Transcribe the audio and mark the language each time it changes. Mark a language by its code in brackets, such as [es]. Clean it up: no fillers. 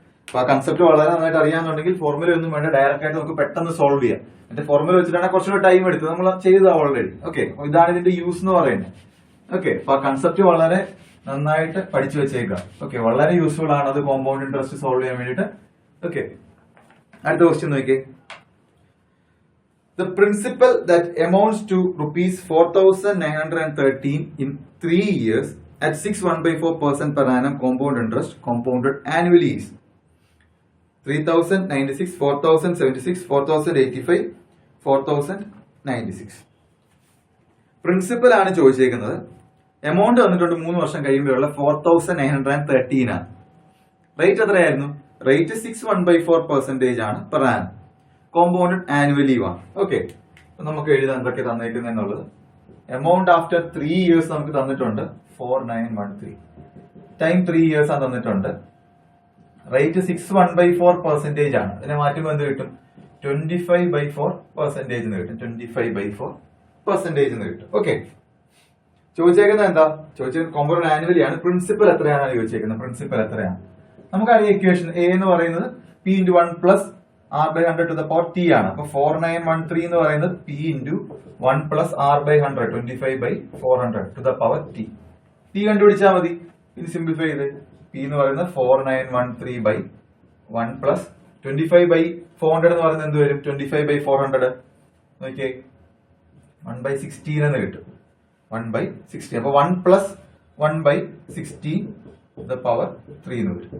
[ml] അപ്പൊ ആ കൺസെപ്റ്റ് വളരെ നന്നായിട്ട് അറിയാന്നുണ്ടെങ്കിൽ ഫോർമുല ഒന്നും വേണ്ട, ഡയറക്റ്റ് ആയിട്ട് നമുക്ക് പെട്ടെന്ന് സോൾവ് ചെയ്യാം. എന്റെ ഫോർമുല വെച്ചിട്ടാണ് കുറച്ചുകൂടെ ടൈം എടുത്തത്, നമ്മൾ ചെയ്തതാ ഓൾറെഡി. ഓക്കെ, ഇതാണ് ഇതിന്റെ യൂസ് എന്ന് പറയുന്നത്. ഓക്കെ, അപ്പൊ ആ കൺസെപ്റ്റ് വളരെ നന്നായിട്ട് പഠിച്ചു വെച്ചേക്കാം. ഓക്കെ, വളരെ യൂസ്ഫുൾ ആണ് അത് കോമ്പൗണ്ട് ഇൻട്രസ്റ്റ് സോൾവ് ചെയ്യാൻ വേണ്ടിയിട്ട്. ഓക്കെ, അടുത്ത ക്വസ്റ്റ്യൻ നോക്കിയേ. [en] The principal that amounts to rupees 4,913 in 3 years at 6.1/4% per annum compound interest compounded annually is 3,096, 4,076, 4,085, 4,096. [ml] Principal ആണ് ചോദിച്ചേക്കുന്നത്. എമൗണ്ട് വന്നിട്ടുണ്ട് 3 വർഷം കഴിയുമ്പോഴുള്ള 4,913 ആണ്. റേറ്റ് എത്രയായിരുന്നു? റേറ്റ് 6.1/4% ആണ് പെർ ആനം. കോമ്പൗണ്ടഡ് ആനുവലി ആണ്. ഓക്കെ, നമുക്ക് എഴുതാൻ എന്തൊക്കെ തന്നേക്കുന്നത് എന്നുള്ളത്. എമൗണ്ട് ആഫ്റ്റർ 3 ഇയേഴ്സ് നമുക്ക് തന്നിട്ടുണ്ട് 4,913. ടൈം 3 ഇയേഴ്സ് ആണ് തന്നിട്ടുണ്ട്. റേറ്റ് 6.1/4% ആണ്. ഇതിനെ മാറ്റുമ്പോൾ എന്ത് കിട്ടും? 25/4% എന്ന് കിട്ടും. 25/4% എന്ന് കിട്ടും. ഓക്കെ, ചോദിച്ചേക്കുന്നത് എന്താ? ചോദിച്ചത് കോമ്പൗണ്ട് ആനുവലി ആണ്. പ്രിൻസിപ്പൽ എത്രയാണ് ചോദിച്ചേക്കുന്നത്? പ്രിൻസിപ്പൽ എത്രയാണ്? നമുക്കറിയാം ഇക്വേഷൻ എ എന്ന് പറയുന്നത് P into 1 plus R/100 to the power T ആണ്. അപ്പൊ 4,913 എന്ന് പറയുന്നത് P into 1 plus R/100 25/400 to the power T. T കണ്ടുപിടിച്ചാൽ മതി. ഇത് സിംപ്ലിഫൈ ചെയ്ത് P എന്ന് പറയുന്നത് 4,913/1 plus 25/400 എന്ന് പറയുന്നത് എന്ത് വരും? 25/400 നോക്കിയേ, 1/16 എന്ന് കിട്ടും. 1/16. അപ്പൊ 1 plus 1/16 the power 3 എന്ന് വരും.